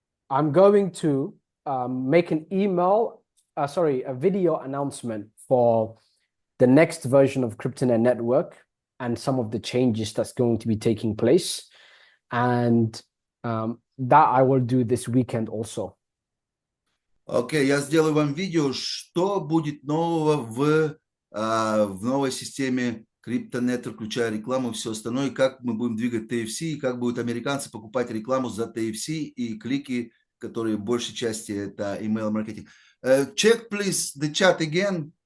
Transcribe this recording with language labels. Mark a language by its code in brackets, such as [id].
[en] I'm going to make an a video announcement for the next version of Cryptonaire Network and some of the changes that's going to be taking place. And that I will do this weekend also. [ru] Окей, я сделаю вам видео, что будет нового в новой системе Cryptonaire, включая рекламу и все остальное, как мы будем двигать TFC, и как будут американцы покупать рекламу за TFC и клики, которые в большей части это email-маркетинг. [en] Check, please, the chat again.